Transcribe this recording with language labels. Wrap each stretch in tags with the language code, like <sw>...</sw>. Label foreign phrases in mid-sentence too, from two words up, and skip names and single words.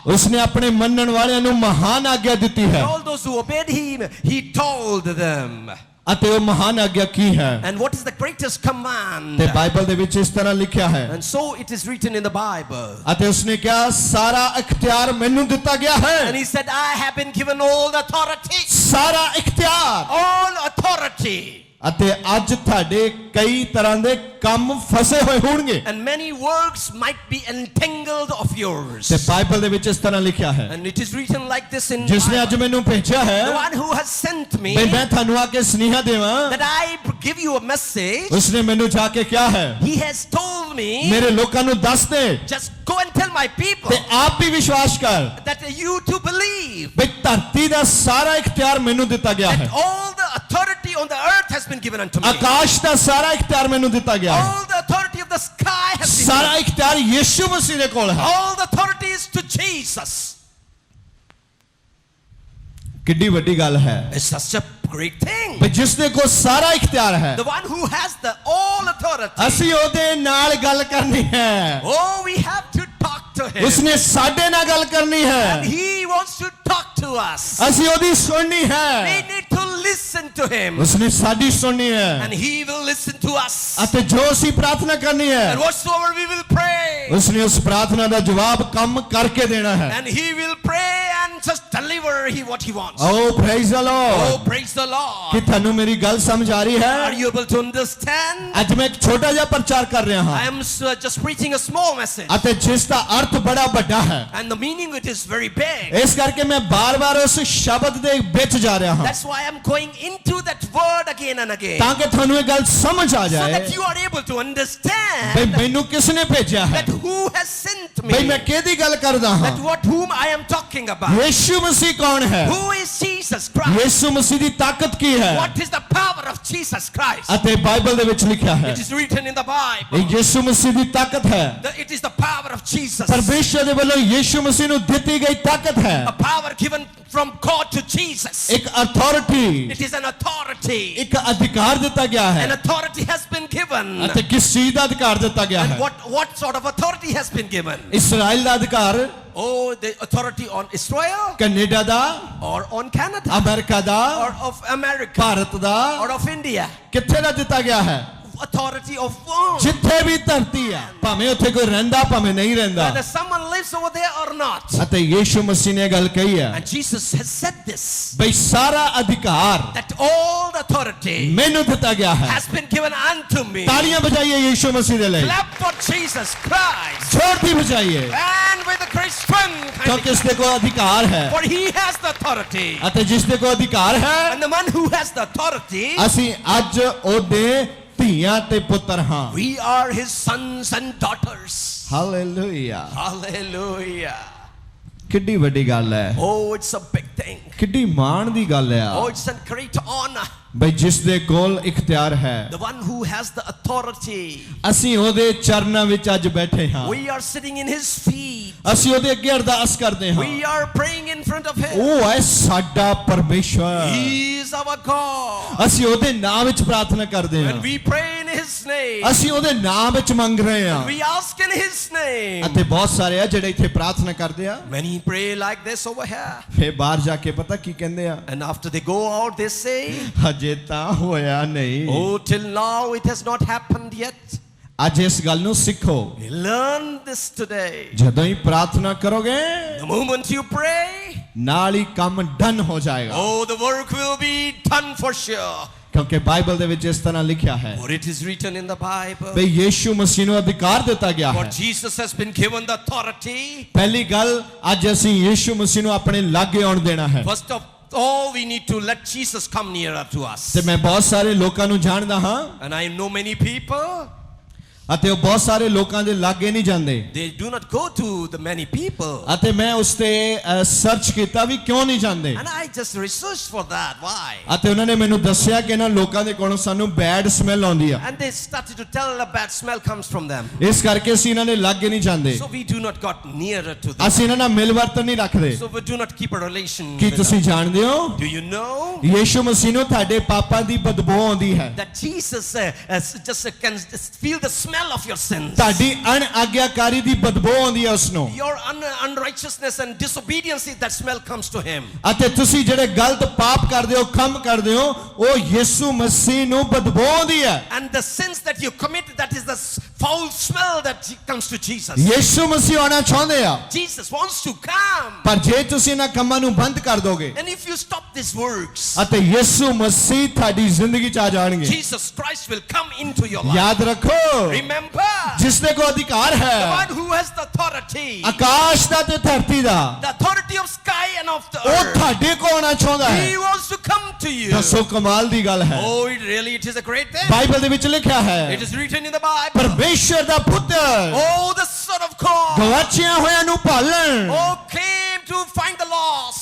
<pa>ਉਸਨੇ ਆਪਣੇ ਮੰਨਣ ਵਾਲਿਆਂ ਨੂੰ ਮਹਾਨ ਆਗਿਆ ਦਿੱਤੀ ਹੈ</pa> <en>All those who obeyed him, he told them.</en> <pa>ਅਤੇ ਉਹ ਮਹਾਨ ਆਗਿਆ ਕੀ ਹੈ?</pa> <en>And what is the greatest command?</en> <pa>ਤੇ ਬਾਈਬਲ ਦੇ ਵਿੱਚ ਇਸ ਤਰ੍ਹਾਂ ਲਿਖਿਆ ਹੈ</pa> <en>And so it is written in the Bible.</en> <pa>ਅਤੇ ਉਸਨੇ ਕਿਹਾ ਸਾਰਾ ਇਖਤਿਆਰ ਮੈਨੂੰ ਦਿੱਤਾ ਗਿਆ</pa> <en>And</en> <pa>ਹੈ।</pa> <en>he said, I have been given all the authority.</en> <pa>ਸਾਰਾ ਇਖਤਿਆਰ।</pa> <en>All authority.</en> <pa>ਅਤੇ ਅੱਜ ਤੁਹਾਡੇ ਕਈ ਤਰ੍ਹਾਂ ਦੇ ਕੰਮ ਫਸੇ ਹੋਏ ਹੋਣਗੇ</pa> <en>And many works might be entangled of yours.</en> <pa>ਤੇ ਬਾਈਬਲ ਦੇ ਵਿੱਚ ਇਸ ਤਰ੍ਹਾਂ ਲਿਖਿਆ ਹੈ,</pa> <en>And it is written like this in</en> <pa>ਜਿਸਨੇ ਅੱਜ</pa> <en>Bible.</en> <pa>ਮੈਨੂੰ ਭੇਜਿਆ ਹੈ</pa> <en>The one who has sent me,</en> <pa>ਬਈ ਮੈਂ ਤੁਹਾਨੂੰ ਆ ਕੇ ਸੁਨੇਹਾ ਦੇਵਾਂ,</pa> <en>that I give you a message,</en> <pa>ਉਸਨੇ ਮੈਨੂੰ ਜਾ ਕੇ ਕਿਹਾ ਹੈ</pa> <en>he has told me,</en> <pa>ਮੇਰੇ ਲੋਕਾਂ ਨੂੰ ਦੱਸ ਦੇ</pa> <en>just go and tell my people</en> <pa>ਤੇ ਆਪ ਵੀ ਵਿਸ਼ਵਾਸ ਕਰ</pa> <en>that you to believe</en> <pa>ਬਈ ਧਰਤੀ ਦਾ ਸਾਰਾ ਇਖਤਿਆਰ ਮੈਨੂੰ ਦਿੱਤਾ ਗਿਆ</pa> <en>that</en> <pa>ਹੈ।</pa> <en>all the authority on the earth has been given unto me.</en> <pa>ਆਕਾਸ਼ ਦਾ ਸਾਰਾ ਇਖਤਿਆਰ ਮੈਨੂੰ ਦਿੱਤਾ ਗਿਆ ਹੈ।</pa> <en>All the authority of the sky has been</en> <pa>ਸਾਰਾ</pa> <en>given.</en> <pa>ਇਖਤਿਆਰ ਯਿਸੂ ਮਸੀਹ ਦੇ ਕੋਲ ਹੈ।</pa> <en>All the authority is to Jesus.</en> <pa>ਕਿੱਡੀ ਵੱਡੀ ਗੱਲ ਹੈ</pa> <en>It's such a great thing.</en> <pa>ਬਈ ਜਿਸ ਦੇ ਕੋਲ ਸਾਰਾ ਇਖਤਿਆਰ ਹੈ,</pa> <en>The one who has the all authority.</en> <pa>ਅਸੀਂ ਉਹਦੇ ਨਾਲ ਗੱਲ ਕਰਨੀ ਹੈ।</pa> <en>Oh, we have to talk to him.</en> <pa>ਉਸਨੇ ਸਾਡੇ ਨਾਲ ਗੱਲ ਕਰਨੀ</pa> <en>And</en> <pa>ਹੈ,</pa> <en>he wants to talk to us.</en> <pa>ਅਸੀਂ ਉਹਦੀ ਸੁਣਨੀ</pa> <en>We</en> <pa>ਹੈ,</pa> <en>need to listen to him.</en> <pa>ਉਸਨੇ ਸਾਡੀ ਸੁਣਨੀ ਹੈ</pa> <en>And he will listen to us.</en> <pa>ਅਤੇ ਜੋ ਅਸੀਂ ਪ੍ਰਾਰਥਨਾ ਕਰਨੀ</pa> <en>And</en> <pa>ਹੈ</pa> <en>whatsoever we will pray.</en> <pa>ਉਸਨੇ ਉਸ ਪ੍ਰਾਰਥਨਾ ਦਾ ਜਵਾਬ ਕੰਮ ਕਰਕੇ ਦੇਣਾ ਹੈ।</pa> <en>And he will pray and just deliver what he wants. Oh praise the Oh, ਲਾਰਡ। praise the Lord.</en> <pa>ਕੀ ਤੁਹਾਨੂੰ ਮੇਰੀ ਗੱਲ ਸਮਝ ਆ ਰਹੀ</pa> <en>Are</en> <pa>ਹੈ?</pa> <en>you able to understand?</en> <pa>ਅੱਜ ਮੈਂ ਇੱਕ ਛੋਟਾ ਜਿਹਾ ਪ੍ਰਚਾਰ ਕਰ ਰਿਹਾ</pa> <en>I</en> <pa>ਹਾਂ</pa> <en>am just preaching a small message.</en> <pa>ਅਤੇ ਜਿਸ ਦਾ ਅਰਥ ਬੜਾ ਵੱਡਾ ਹੈ,</pa> <en>And the meaning it is very big.</en> <pa>ਇਸ ਕਰਕੇ ਮੈਂ ਬਾਰ-ਬਾਰ ਉਸ ਸ਼ਬਦ ਦੇ ਵਿੱਚ ਜਾ ਰਿਹਾ ਹਾਂ</pa> <en>That's why I'm going into that word again and again.</en> <pa>ਤਾਂ ਕਿ ਤੁਹਾਨੂੰ ਇਹ ਗੱਲ ਸਮਝ ਆ</pa> <en>So</en> <pa>ਜਾਏ</pa> <en>that you are able to</en> <pa>ਬਈ</pa> <en>understand</en> <pa>ਮੈਨੂੰ ਕਿਸ ਨੇ ਭੇਜਿਆ ਹੈ,</pa> <en>that who has sent</en> <pa>ਬਈ</pa> <en>me.</en> <pa>ਮੈਂ ਕਿਹਦੀ ਗੱਲ ਕਰਦਾ ਹਾਂ।</pa> <en>That whom I am talking about.</en> <pa>ਯਿਸੂ ਮਸੀਹ ਕੌਣ ਹੈ?</pa> <en>Who is Jesus Christ?</en> <pa>ਯਿਸੂ ਮਸੀਹ ਦੀ ਤਾਕਤ ਕੀ ਹੈ?</pa> <en>What is the power of Jesus Christ?</en> <pa>ਅਤੇ ਬਾਈਬਲ ਦੇ ਵਿੱਚ ਲਿਖਿਆ ਹੈ</pa> <en>It is written in the Bible.</en> <pa>ਇਹ ਯਿਸੂ ਮਸੀਹ ਦੀ ਤਾਕਤ ਹੈ।</pa> <en>It is the power of Jesus.</en> <pa>ਪਰਮੇਸ਼ਰ ਦੇ ਵੱਲੋਂ ਯਿਸੂ ਮਸੀਹ ਨੂੰ ਦਿੱਤੀ ਗਈ ਤਾਕਤ ਹੈ,</pa> <en>A power given from God to Jesus.</en> <pa>ਇੱਕ ਅਥਾਰਟੀ,</pa> <en>It is an authority.</en> <pa>ਇੱਕ ਅਧਿਕਾਰ ਦਿੱਤਾ ਗਿਆ</pa> <en>An</en> <pa>ਹੈ</pa> <en>authority has been given.</en> <pa>ਅਤੇ ਕਿਸ ਚੀਜ਼ ਦਾ ਅਧਿਕਾਰ ਦਿੱਤਾ ਗਿਆ</pa> <en>And</en> <pa>ਹੈ?</pa> <en>what sort of authority has been given?</en> <pa>ਇਸਰਾਇਲ ਦਾ ਅਧਿਕਾਰ,</pa> <en>Oh, the authority on Israel</en> <pa>ਕੈਨੇਡਾ ਦਾ,</pa> <en>or on Canada</en> <pa>ਅਮਰੀਕਾ ਦਾ,</pa> <en>or of America</en> <pa>ਭਾਰਤ ਦਾ,</pa> <en>or of India?</en> <pa>ਕਿੱਥੇ ਦਾ ਦਿੱਤਾ ਗਿਆ ਹੈ?</pa> <en>Authority of whom?</en> <pa>ਜਿੱਥੇ ਵੀ ਧਰਤੀ ਆ, ਭਾਵੇਂ ਉੱਥੇ ਕੋਈ ਰਹਿੰਦਾ ਭਾਵੇਂ ਨਹੀਂ ਰਹਿੰਦਾ।</pa> <en>Whether someone lives over there or not.</en> <pa>ਅਤੇ ਯਿਸੂ ਮਸੀਹ ਨੇ ਇਹ ਗੱਲ ਕਹੀ ਹੈ</pa> <en>And Jesus has said this.</en> <pa>ਬਈ ਸਾਰਾ ਅਧਿਕਾਰ</pa> <en>That all the authority</en> <pa>ਮੈਨੂੰ ਦਿੱਤਾ ਗਿਆ ਹੈ।</pa> <en>has been given unto me.</en> <pa>ਤਾਲੀਆਂ ਬਜਾਈਏ ਯਿਸੂ ਮਸੀਹ ਦੇ ਲਈ,</pa> <en>Clap for Jesus Christ.</en> <pa>ਜ਼ੋਰ ਦੀ ਬਜਾਈਏ,</pa> <en>And with a great strength.</en> <pa>ਕਿਸ ਦੇ ਕੋਲ ਅਧਿਕਾਰ ਹੈ</pa> <en>For he has the authority.</en> <pa>ਅਤੇ ਜਿਸ ਦੇ ਕੋਲ ਅਧਿਕਾਰ ਹੈ</pa> <en>And the one who has the authority,</en> <pa>ਅਸੀਂ ਅੱਜ ਉਹਦੇ ਧੀਆਂ ਤੇ ਪੁੱਤਰ ਹਾਂ</pa> <en>we are his sons and daughters.</en> <pa>ਹਾਲੇਲੂਇਆ</pa> <en>Hallelujah.</en> <pa>ਕਿੱਡੀ ਵੱਡੀ ਗੱਲ ਹੈ</pa> <en>Oh, it's a big thing.</en> <pa>ਕਿੱਡੀ ਮਾਣ ਦੀ ਗੱਲ ਹੈ</pa> <en>Oh, it's a great honor.</en> <pa>ਬਈ ਜਿਸ ਦੇ ਕੋਲ ਇਖਤਿਆਰ ਹੈ</pa> <en>The one who has the authority.</en> <pa>ਅਸੀਂ ਉਹਦੇ ਚਰਨਾਂ ਵਿੱਚ ਅੱਜ ਬੈਠੇ ਹਾਂ</pa> <en>We are sitting in his feet.</en> <pa>ਅਸੀਂ ਉਹਦੇ ਅੱਗੇ ਅਰਦਾਸ ਕਰਦੇ ਹਾਂ</pa> <en>We are praying in front of him.</en> <pa>ਉਹ ਹੈ ਸਾਡਾ ਪਰਮੇਸ਼ਵਰ</pa> <en>He is our God.</en> <pa>ਅਸੀਂ ਉਹਦੇ ਨਾਮ ਵਿੱਚ ਪ੍ਰਾਰਥਨਾ ਕਰਦੇ ਹਾਂ</pa> <en>And we pray in his name.</en> <pa>ਅਸੀਂ ਉਹਦੇ ਨਾਮ ਵਿੱਚ ਮੰਗ ਰਹੇ ਹਾਂ</pa> <en>We ask in his name.</en> <pa>ਅਤੇ ਬਹੁਤ ਸਾਰੇ ਆ ਜਿਹੜੇ ਇੱਥੇ ਪ੍ਰਾਰਥਨਾ ਕਰਦੇ ਆ</pa> <en>Many pray like this over here.</en> <pa>ਫੇਰ ਬਾਹਰ ਜਾ ਕੇ ਪਤਾ ਕੀ ਕਹਿੰਦੇ ਆ</pa> <en>And after they go out, they say,</en> <pa>ਹਜੇ ਤਾਂ ਹੋਇਆ ਨਹੀਂ</pa> <en>oh, till now it has not happened yet.</en> <pa>ਅੱਜ ਇਸ ਗੱਲ ਨੂੰ ਸਿੱਖੋ</pa> <en>We learn this today.</en> <pa>ਜਦੋਂ ਹੀ ਪ੍ਰਾਰਥਨਾ ਕਰੋਗੇ</pa> <en>The moment you pray,</en> <pa>ਨਾਲ ਹੀ ਕੰਮ ਡਨ ਹੋ ਜਾਏਗਾ</pa> <en>oh, the work will be done for sure.</en> <pa>ਕਿਉਂਕਿ ਬਾਈਬਲ ਦੇ ਵਿੱਚ ਇਸ ਤਰ੍ਹਾਂ ਲਿਖਿਆ ਹੈ</pa> <en>For it is written in the Bible.</en> <pa>ਬਈ ਯੀਸ਼ੂ ਮਸੀਹ ਨੂੰ ਅਧਿਕਾਰ ਦਿੱਤਾ ਗਿਆ</pa> <en>For</en> <pa>ਹੈ</pa> <en>Jesus has been given the authority.</en> <pa>ਪਹਿਲੀ ਗੱਲ ਅੱਜ ਅਸੀਂ ਯੀਸ਼ੂ ਮਸੀਹ ਨੂੰ ਆਪਣੇ ਲਾਗੇ ਆਉਣ ਦੇਣਾ ਹੈ</pa> <en>First of all, we need to let Jesus come nearer to us.</en> <pa>ਤੇ ਮੈਂ ਬਹੁਤ ਸਾਰੇ ਲੋਕਾਂ ਨੂੰ ਜਾਣਦਾ ਹਾਂ</pa> <en>And I know many people,</en> <pa>ਅਤੇ ਉਹ ਬਹੁਤ ਸਾਰੇ ਲੋਕਾਂ ਦੇ ਲਾਗੇ ਨਹੀਂ ਜਾਂਦੇ</pa> <en>they do not go to the many people.</en> <pa>ਅਤੇ ਮੈਂ ਉਸ ਤੇ ਸਰਚ ਕੀਤਾ ਵੀ ਕਿਉਂ ਨਹੀਂ ਜਾਂਦੇ</pa> <en>And I just researched for that. Why?</en> <pa>ਅਤੇ ਉਹਨਾਂ ਨੇ ਮੈਨੂੰ ਦੱਸਿਆ ਕਿ ਇਹਨਾਂ ਲੋਕਾਂ ਦੇ ਕੋਲੋਂ ਸਾਨੂੰ</pa> <en>bad smell</en> <pa>ਆਉਂਦੀ ਆ</pa> <en>And they started to tell a bad smell comes from them.</en> <pa>ਇਸ ਕਰਕੇ ਅਸੀਂ ਇਹਨਾਂ ਦੇ ਲਾਗੇ ਨਹੀਂ ਜਾਂਦੇ</pa> <en>So we do not got nearer to them.</en> <pa>ਅਸੀਂ ਇਹਨਾਂ ਨਾਲ ਮਿਲ ਵਰਤਨ ਨਹੀਂ ਰੱਖਦੇ</pa> <en>So we do not keep a relation</en> <pa>ਕੀ</pa> <en>with</en> <pa>ਤੁਸੀਂ</pa> <en>them.</en> <pa>ਜਾਣਦੇ ਹੋ</pa> <en>Do you know</en> <pa>ਯੀਸ਼ੂ ਮਸੀਹ ਨੂੰ ਤੁਹਾਡੇ ਪਾਪਾਂ ਦੀ ਬਦਬੂ ਆਉਂਦੀ ਹੈ</pa> <en>that Jesus just can feel the smell of your sins?</en> <pa>ਤੁਹਾਡੀ ਅਣਆਗਿਆਕਾਰੀ ਦੀ ਬਦਬੂ ਆਉਂਦੀ ਹੈ ਉਸ ਨੂੰ</pa> <en>Your unrighteousness and disobedience, that smell comes to him.</en> <pa>ਅਤੇ ਤੁਸੀਂ ਜਿਹੜੇ ਗਲਤ ਪਾਪ ਕਰਦੇ ਹੋ ਕੰਮ ਕਰਦੇ ਹੋ ਉਹ ਯੀਸ਼ੂ ਮਸੀਹ ਨੂੰ ਬਦਬੂ ਆਉਂਦੀ ਹੈ</pa> <en>And the sins that you commit, that is the foul smell that comes to Jesus.</en> <pa>ਯੀਸ਼ੂ ਮਸੀਹ ਆਉਣਾ ਚਾਹੁੰਦੇ ਆ</pa> <en>Jesus wants to come.</en> <pa>ਪਰ ਜੇ ਤੁਸੀਂ ਇਹਨਾਂ ਕੰਮਾਂ ਨੂੰ ਬੰਦ ਕਰ ਦੋਗੇ</pa> <en>And if you stop these works,</en> <pa>ਅਤੇ ਯੀਸ਼ੂ ਮਸੀਹ ਤੁਹਾਡੀ ਜ਼ਿੰਦਗੀ ਚ ਆ ਜਾਣਗੇ</pa> <en>Jesus Christ will come into your life.</en> <pa>ਯਾਦ ਰੱਖੋ</pa> <en>Remember,</en> <pa>ਜਿਸ ਦੇ ਕੋਲ ਅਧਿਕਾਰ</pa> <en>the</en> <pa>ਹੈ</pa> <en>one who has the authority,</en> <pa>ਆਕਾਸ਼ ਦਾ ਤੇ ਧਰਤੀ ਦਾ</pa> <en>the authority of sky and of the</en> <pa>ਉਹ</pa> <en>earth,</en> <pa>ਤੁਹਾਡੇ ਕੋਲ ਆਉਣਾ ਚਾਹੁੰਦਾ ਹੈ</pa> <en>he wants to come to you.</en> <pa>ਦੱਸੋ ਕਮਾਲ ਦੀ ਗੱਲ ਹੈ</pa> <en>Oh, it is a great thing.</en> <pa>ਬਾਈਬਲ ਦੇ ਵਿੱਚ ਲਿਖਿਆ ਹੈ</pa> <en>It is written in the Bible.</en> <pa>ਪਰਮੇਸ਼ਰ ਦਾ ਪੁੱਤਰ</pa> <en>Oh, the Son of God.</en> <pa>ਗਵਾਚਿਆਂ ਹੋਇਆਂ ਨੂੰ ਭਾਲਣ</pa> <en>Oh, came to find the lost</en>